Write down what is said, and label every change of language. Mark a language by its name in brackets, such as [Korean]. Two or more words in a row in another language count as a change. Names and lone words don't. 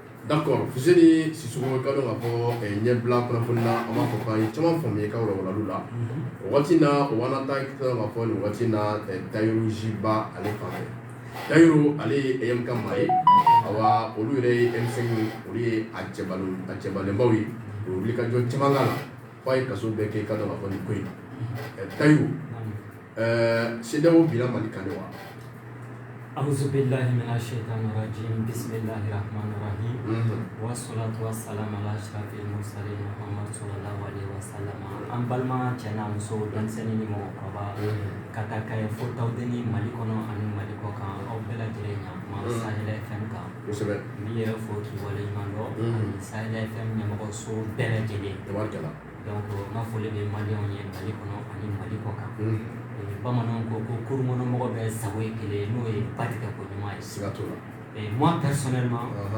[Bambara] D'accord, Fuseli Sissoko ka dɔn k'a fɔ ɲɛbila kunnafoni na an b'a fɔ k'an ye caman faamuya i ka walawalaliw la o waati na o b'an ta k'a fɔ nin waati na Tayiru Jiba ale fanfɛ Tayiru ale ye EM ka maa ye awa olu yɛrɛ ye M5 olu ye a cɛbalenbaw ye o wuli ka jɔ caman k'a la f'a ye kaso bɛɛ kɛ i ka dɔn k'a fɔ nin ko in Tayiru CEDEAO binna Mali kan de wa? [Arabic] أعوذ بالله من الشيطان الرجيم بسم الله الرحمن الرحيم والصلاة والسلام على أشرف المرسلين محمد صلى الله عليه وسلم [Bambara] an balima cɛ n'a muso denmisɛnnin ni mɔgɔkɔrɔba ka taa ka ye fo tawdeni Mali kɔnɔ ani Mali kɔ kan aw bɛɛ lajɛlen ɲa Sahel FM kan n b'i yɛrɛ fo k'i waleɲuman dɔn ani Sahel FM ɲɛmɔgɔso bɛɛ lajɛlen donc n ka foli bɛ maliyɛnw ye Mali kɔnɔ ani Mali kɔ kan bamananw ko ko kurukɔnɔmɔgɔ bɛɛ sago ye kelen n'o ye ba tigɛ ko ɲuman ye siga t'o la [French] moi personnellement